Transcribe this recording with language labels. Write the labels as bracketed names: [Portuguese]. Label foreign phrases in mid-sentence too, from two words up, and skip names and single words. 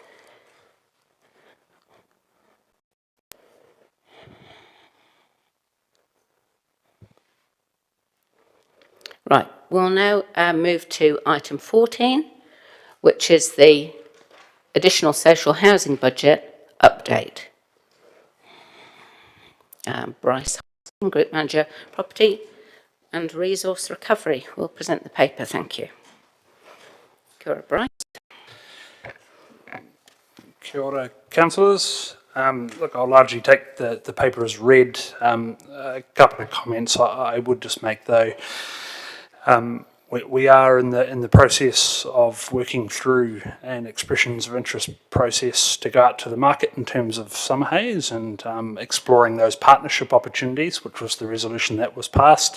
[English] Right, we'll now move to item 14, which is the additional social housing budget update. Bryce, Group Manager, Property and Resource Recovery, will present the paper. Thank you. [Māori] Kia ora, Bryce. Kia ora, [English] councillors. Look, I'll largely take the paper as read. A couple of comments I would just make though. We are in the process of working through an expressions of interest process to go out to the market in terms of summer haze and exploring those partnership opportunities, which was the resolution that was passed.